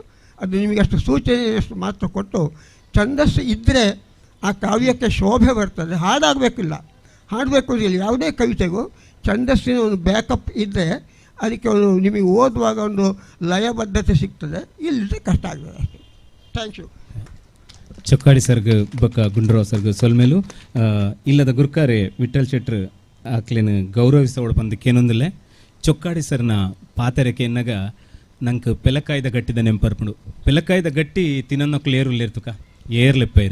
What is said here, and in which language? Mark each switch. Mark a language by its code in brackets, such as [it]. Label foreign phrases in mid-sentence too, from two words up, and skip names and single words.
[kn] ಅದು ನಿಮಗೆ ಅಷ್ಟು ಸೂಚನೆಯಷ್ಟು ಮಾತ್ರ ಕೊಟ್ಟು, ಛಂದಸ್ಸು ಇದ್ದರೆ ಆ ಕಾವ್ಯಕ್ಕೆ ಶೋಭೆ ಬರ್ತದೆ. ಹಾಡಾಗಬೇಕಿಲ್ಲ, ಹಾಡಬೇಕು ಇಲ್ಲ. ಯಾವುದೇ ಕವಿತೆಗೂ ಛಂದಸ್ಸಿನ ಒಂದು ಬ್ಯಾಕಪ್ ಇದ್ದರೆ ಅದಕ್ಕೆ ಒಂದು ನಿಮಗೆ ಓದುವಾಗ ಒಂದು ಲಯಬದ್ಧತೆ ಸಿಗ್ತದೆ. ಇಲ್ಲದೆ ಕಷ್ಟ ಆಗ್ತದೆ ಅಷ್ಟೇ. [en] thank you. [tcy] ಚೊಕ್ಕಾಡಿ ಸರ್ಗ ಬೊಕ್ಕ ಗುಂಡ್ರಾವ್ ಸರ್ಗ ಸೊಲ್ಮೇಲು ಇಲ್ಲದ ಗುರ್ಕಾರೆ ವಿಠಲ್ ಶೆಟ್ರ್ ಆಕ್ಲೇನು ಗೌರವಿಸೋಳು ಪಂದಕ್ಕೇನೊಂದಿಲ್ಲ. ಚೊಕ್ಕಾಡಿ ಸರ್ನ ಪಾತೆರಕ್ಕೆ ಎನ್ನಗ ನಂಗೆ ಪೆಲಕ್ಕಾಯ್ದ ಗಟ್ಟಿದ ನೆಂಪರ್ಪುಂಡು. ಪೆಲಕ್ಕಾಯ್ದ ಗಟ್ಟಿ ತಿನ್ನೋಕ್ಲು ಏರುಲ್ಲೇರ್ತುಕ ಏರ್ಲೆಪ್ಪೇರು.